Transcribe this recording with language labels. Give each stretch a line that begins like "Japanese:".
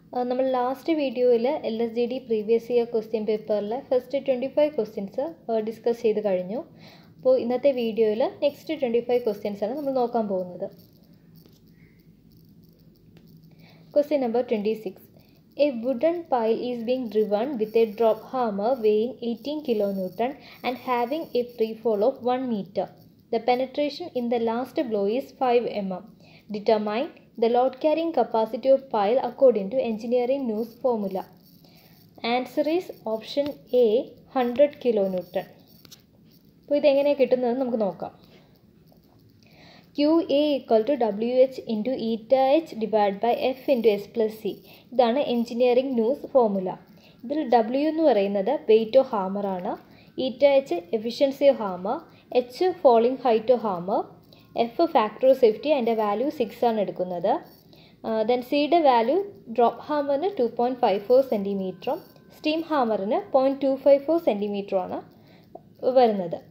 Malayalam: നമ്മൾ ലാസ്റ്റ് വീഡിയോയിൽ LSGD previous year question പേപ്പറിലെ first 25 questions discuss ചെയ്ത് കഴിഞ്ഞു. അപ്പോൾ ഇന്നത്തെ വീഡിയോയിൽ നെക്സ്റ്റ് 25 ക്വസ്റ്റ്യൻസ് ആണ് നമ്മൾ നോക്കാൻ പോകുന്നത്.
English: Question number 26. A wooden pile is being driven with a drop hammer weighing 18 kN and having a free fall of 1 meter. The penetration in the last blow is 5 mm. Determine the load carrying capacity of pile according to engineering news formula. Answer is option A, 100 kN.
Malayalam: അപ്പോൾ ഇതെങ്ങനെയാണ് കിട്ടുന്നത് നമുക്ക് നോക്കാം.
English: QA equal to WH into eta H divided by F into S plus C.
Malayalam: ഇതാണ് engineering news formula. ഇതിൽ
English: W
Malayalam: എന്ന് പറയുന്നത്
English: weight of hammer ആണ്, eta H efficiency of hammer, H falling height of hammer, F factor of safety
Malayalam: അതിൻ്റെ value 6 ആണ് എടുക്കുന്നത്. Then സിയുടെ value drop ഹാമറിന് 2.54 സെൻറ്റിമീറ്ററും steam ഹാമറിന് 0.254 സെൻറ്റിമീറ്ററുമാണ് വരുന്നത്.